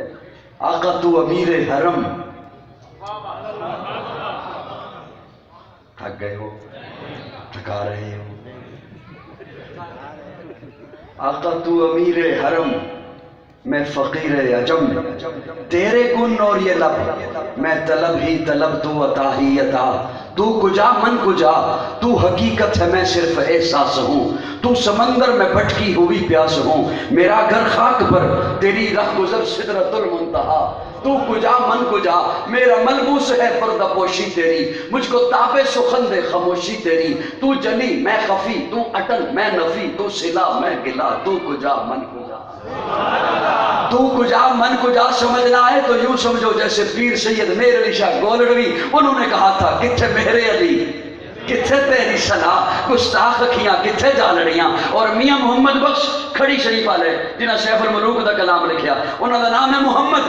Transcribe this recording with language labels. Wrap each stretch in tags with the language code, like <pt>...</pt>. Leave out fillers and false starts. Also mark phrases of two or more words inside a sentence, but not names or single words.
<ur>آقا تو امیر حرم. تھک گئے ہو، تھکا رہے ہو. آقا تو امیر حرم، میں فقیر عجم، تیرے گن اور یہ لب، میں طلب ہی طلب تو عطا ہی عطا.</ur> <fa>تو کجا من کجا،</fa> <ur>تو حقیقت ہے میں صرف احساس ہوں. تو سمندر میں بھٹکی ہوئی پیاس ہوں. میرا گھر خاک پر تیری رہ گزر سدرۃ المنتہا.</ur> <fa>تو کجا من کجا،</fa> <ur>میرا ملبوس ہے پردہ پوشی تیری. مجھ کو تابے سخن دے خاموشی تیری. تو جلی میں خفی، تو اٹل میں نفی، تو صلہ میں گلا.</ur> <fa>تو کجا من کجا، تو کجا من کجا</fa> <ur>سمجھنا ہے تو یوں سمجھو جیسے پیر سید میر علی شاہ گولڑوی انہوں نے کہا تھا</ur> <pa>کتھے میرے علی کتھے تیری صلاح، گستاخ اکھیاں کتھے جا لڑیاں. اور میاں محمد بخش کھڑی شریف والے جنہاں سیف الملوک دا کلام لکھیا، انہاں دا نام ہے محمد.</pa>